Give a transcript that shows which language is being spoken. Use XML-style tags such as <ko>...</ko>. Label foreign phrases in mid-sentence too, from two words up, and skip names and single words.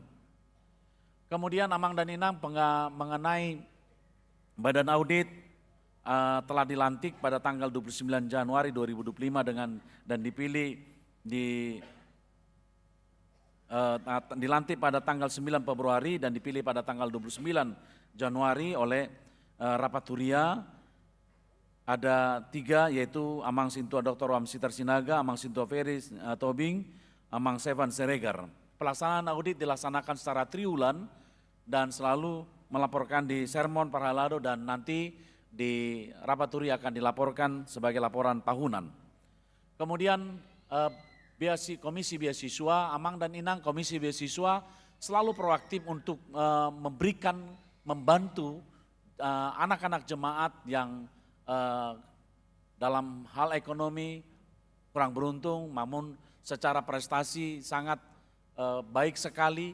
<id>Kemudian Amang dan Inang mengenai Badan Audit telah dilantik pada tanggal 29 Januari 2025 dan dilantik pada tanggal 9 Februari dan dipilih pada tanggal 29 Januari oleh Rapaturia. Ada 3, yaitu Amang Sintua Dr. Wamsitar Sinaga, Amang Sintua Feris Tobing, Amang Sevan Seregar. Pelaksanaan audit dilaksanakan secara triwulan dan selalu melaporkan di sermon Parhalado, dan nanti di Rapaturi akan dilaporkan sebagai laporan tahunan. Kemudian Komisi Beasiswa, Amang dan Inang Komisi Beasiswa selalu proaktif untuk membantu anak-anak jemaat yang dalam hal ekonomi kurang beruntung, namun secara prestasi sangat baik sekali.</id>